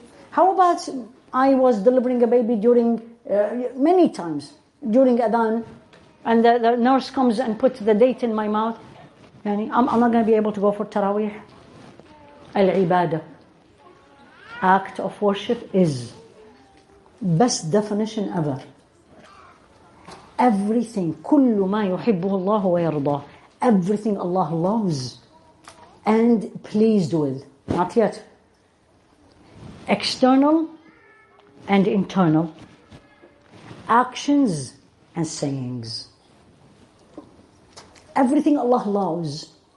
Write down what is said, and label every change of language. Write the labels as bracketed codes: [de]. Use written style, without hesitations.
[en] How about I was delivering a baby during, many times, during Adhan, and the nurse comes and puts the date in my mouth. I'm not going to be able to go for Taraweeh. Al-Ibadah. Act of worship is best definition ever. Everything, [ar] كل ما يحبه الله ويرضاه. [en] Everything Allah loves and pleased with. Not yet. External and internal. Actions and sayings. Everything Allah loves.